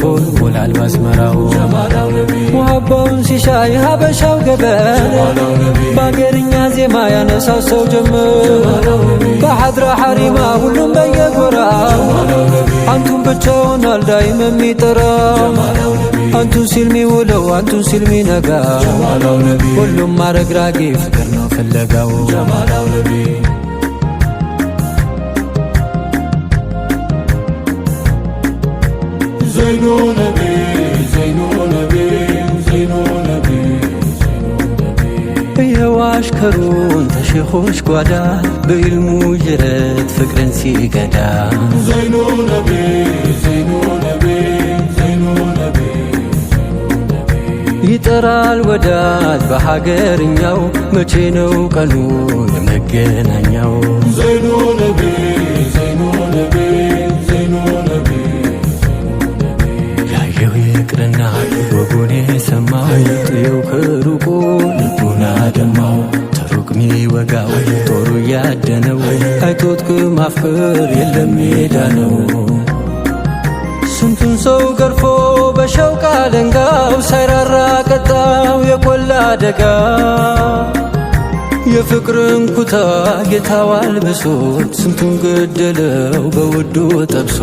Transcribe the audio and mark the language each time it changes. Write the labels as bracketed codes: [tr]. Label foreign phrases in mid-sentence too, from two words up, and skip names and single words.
[am] ሞላል ባስመራው ሙሐባውን ሲሻ የሀበሻው ገበን በአገርኛ ዜማ ያነሳው ሰው ጀመር ከሐድራ ሐሪማ ሁሉም በየጎራው አንቱን ብቻውን አልዳይም የሚጠራው አንቱን ሲል ሚውለው አንቱን ሲል ሚነጋ ሁሉም አረግራጊ ፍቅር ነው ፍለጋው [ar] زين نبي زين نبي زين نبي [am] የዋሽከሩን ተሼኾች ጓዳ በኢልሙ ጅረት ፍቅርን ሲገዳ [ar] زين نبي زين نبي زين نبي [am] ይጠራል ወዳጅ በሀገርኛው መቼ ነው ቀኑ የመገናኛው [ar] زين نبي زين نبي زين نبي [am] ያየው ይቅርና ወጉን የሰማው ጥየው ከሩቁ ልቡን አደማው ተሩቅ ሚወጋው ጦሩ ያደነው አይቶት ከማፍቀር የለም ሜዳ ነው ስንቱን ሰው ገርፎ በሸውቃ ደንጋው ሳይራራ ቀጣው የቆላ አደጋ የፍቅርን ኩታ ጌታው አልብሶት ስንቱን ገደለው በውዱ ጠብሶ